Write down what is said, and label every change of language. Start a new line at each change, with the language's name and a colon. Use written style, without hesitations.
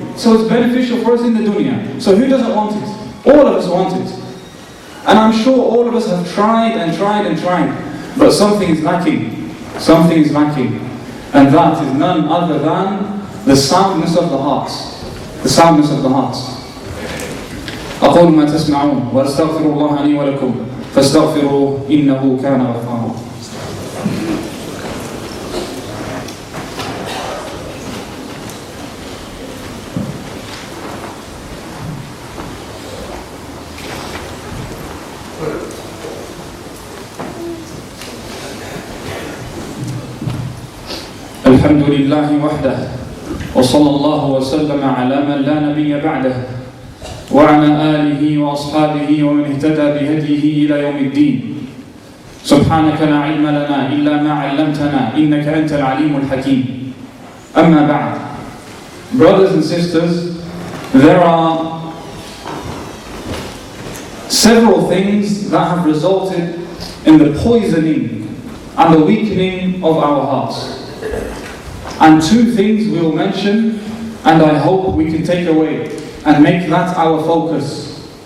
English: So it's beneficial for us in the dunya. So who doesn't want it? All of us want it. And I'm sure all of us have tried and tried and tried, but something is lacking. Something is lacking. And that is none other than the soundness of the hearts. The soundness of the hearts.
Arabic: أقول ما تسمعون وأستغفر الله لي ولكم فاستغفروه إنه كان غفارا. الحمد لله وحده وصلى الله وسلم على من لا نبي بعده وعلى آله وأصحابه ومن اهتدى بهديه إلى يوم الدين سبحانك لا علم لنا إلا ما علمتنا إنك أنت العليم الحكيم أما بعد.
English: Brothers and sisters, there are several things that have resulted in the poisoning and the weakening of our hearts. And two things we will mention, and I hope we can take away and make that our focus.